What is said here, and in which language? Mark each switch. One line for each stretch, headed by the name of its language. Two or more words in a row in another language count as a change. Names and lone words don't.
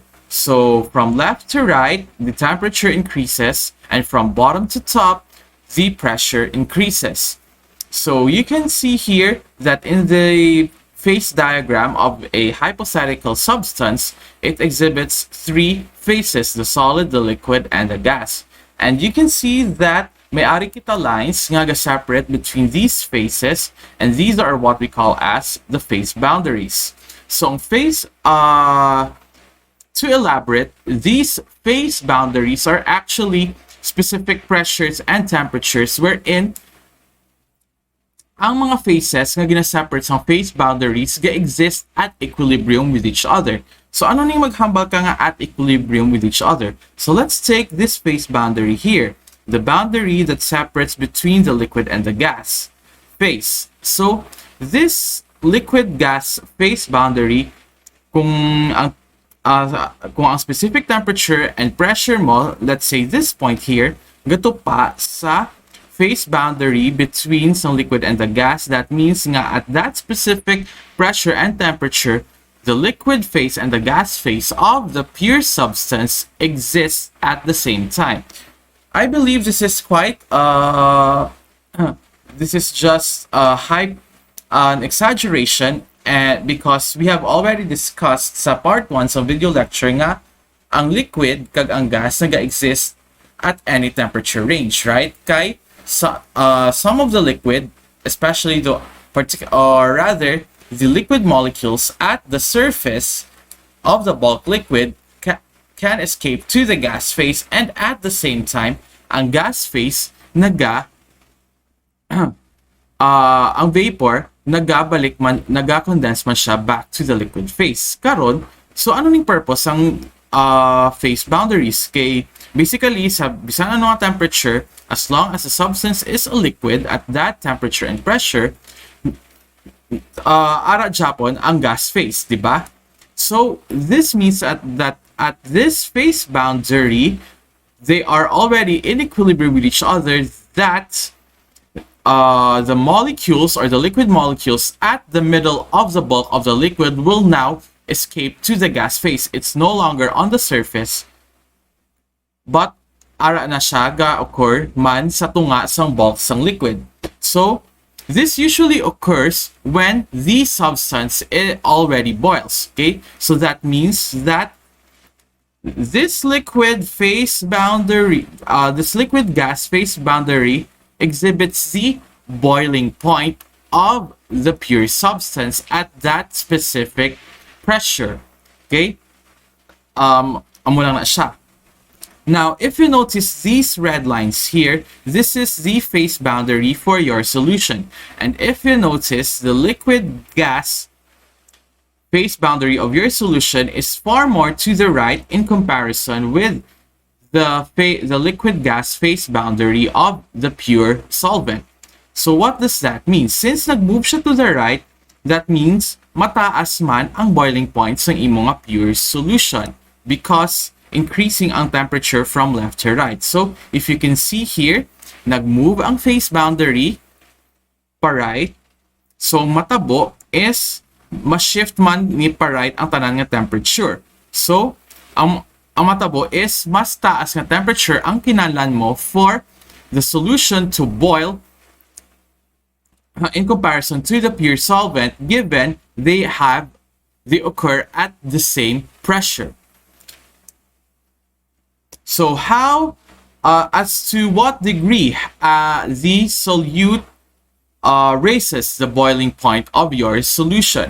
English: So from left to right, the temperature increases, and from bottom to top, the pressure increases. So you can see here that in the phase diagram of a hypothetical substance, it exhibits three phases: the solid, the liquid, and the gas. And you can see that
Hiligaynon: may ari kita
English: lines
Hiligaynon: nga separate
English: between these phases, and these are what we call as the phase boundaries. So to elaborate, these phase boundaries are actually specific pressures and temperatures wherein
Hiligaynon: ang mga phases nga gina-separate sa phase boundaries ga-exist
English: at equilibrium with each other.
Hiligaynon: So ano ning maghambal ka nga
English: at equilibrium with each other? So let's take this phase boundary here, the boundary that separates between the liquid and the gas phase. So this liquid gas phase boundary,
Hiligaynon: kung ang
English: specific temperature and pressure mo, let's say this point here,
Hiligaynon: gato pa sa
English: phase boundary between some liquid and the gas. That means nga at that specific pressure and temperature, the liquid phase and the gas phase of the pure substance exists at the same time. I believe this is quite this is just an exaggeration, because we have already discussed
Hiligaynon: sa part 1 sa video lecture nga ang liquid kag ang gas naga-exist
English: at any temperature range, right? Kay some of the liquid, especially the the liquid molecules at the surface of the bulk liquid can escape to the gas phase, and at the same time
Hiligaynon: ang gas phase ang vapor naga-condense man siya
English: back to the liquid phase.
Hiligaynon: Karon, so ano ning purpose ang phase boundaries? Kay basically sa bisan ano nga temperature,
English: as long as the substance is a liquid at that temperature and pressure,
Hiligaynon: ara Japon ang gas phase, di ba?
English: So this means that at this phase boundary, they are already in equilibrium with each other, that the molecules or the liquid molecules at the middle of the bulk of the liquid will now escape to the gas phase. It's no longer on the surface, but
Hiligaynon: ara na siya ga-occur man sa tunga sang bulk sang liquid.
English: So this usually occurs when the substance already boils. Okay, so that means that this liquid phase boundary, this liquid gas phase boundary exhibits the boiling point of the pure substance at that specific pressure. Okay?
Hiligaynon: Amo lang na siya.
English: Now, if you notice these red lines here, this is the phase boundary for your solution. And if you notice, the liquid gas phase boundary of your solution is far more to the right in comparison with the liquid gas phase boundary of the pure solvent. So what does that mean? Since
Hiligaynon: nag-move siya
English: to the right, that means
Hiligaynon: mataas man ang boiling points ng imong
English: pure solution because increasing
Hiligaynon: ang temperature
English: from left to right. So if you can see here,
Hiligaynon: nag-move ang phase boundary pa right. So matabo is ma-shift man ni pa right ang tanan nga temperature. So ang matabo is mas taas nga temperature ang kinahanglan mo
English: for the solution to boil in comparison to the pure solvent, given they occur at the same pressure. So how, as to what degree the solute raises the boiling point of your solution.